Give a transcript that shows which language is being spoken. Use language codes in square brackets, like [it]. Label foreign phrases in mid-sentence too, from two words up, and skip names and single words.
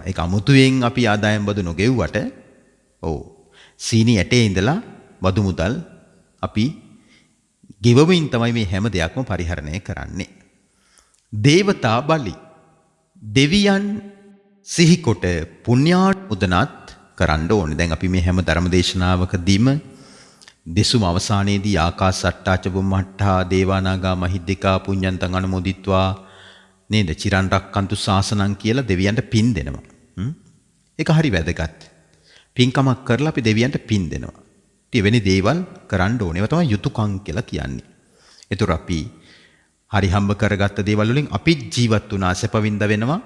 [si] ඒක අමුතුවෙන් අපි ආදායම් බදු නොගෙව්වට සීනි ඇටේ ඉඳලා බදු මුදල් අපි ගෙවමින් තමයි මේ හැම දෙයක්ම පරිහරණය කරන්නේ. දේවතා බලි. දෙවියන් සිහිකොට පුණ්‍යානුමෝදනත් කරන්න ඕනේ. දැන් අපි මේ හැම ධර්මදේශනාවකදීම දෙසුම අවසානයේදී [pi] ආකාසට්ටාච බුම්මට්ටා දේවානාගා මහිද්దికා පුඤ්ඤන්තං අනුමෝදිත්වා [si] නේද? [pi] චිරන් රක්කන්තු ශාසනං [si] කියලා දෙවියන්ට පින් දෙනවා. ඒක හරි වැදගත්. පින්කමක් කරලා අපි දෙවියන්ට පින් දෙනවා. ඉතින් වෙන දේවල් කරන්න ඕනේ. ඒවා තමයි යුතුයකම් කියලා කියන්නේ. ඒතර අපි හරි හම්බ කරගත්ත දේවල් වලින් අපි ජීවත් වුණා, සැපවින්ද වෙනවා.